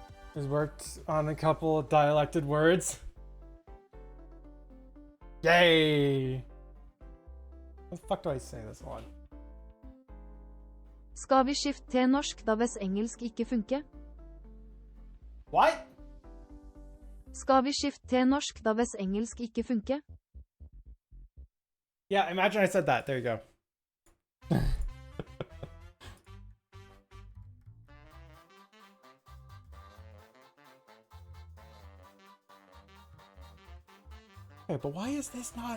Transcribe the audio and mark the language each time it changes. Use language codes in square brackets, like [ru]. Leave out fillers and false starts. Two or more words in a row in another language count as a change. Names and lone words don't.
[en] Has worked on a couple of dialected words. Yay! What the fuck do I say this one? [no] Skal vi skifte til norsk da hvis engelsk ikke funker? [en] What? [no] Skal vi skifte til norsk da hvis engelsk ikke funker? [en] Yeah, imagine I said that. There you go. Okay, but why is this not...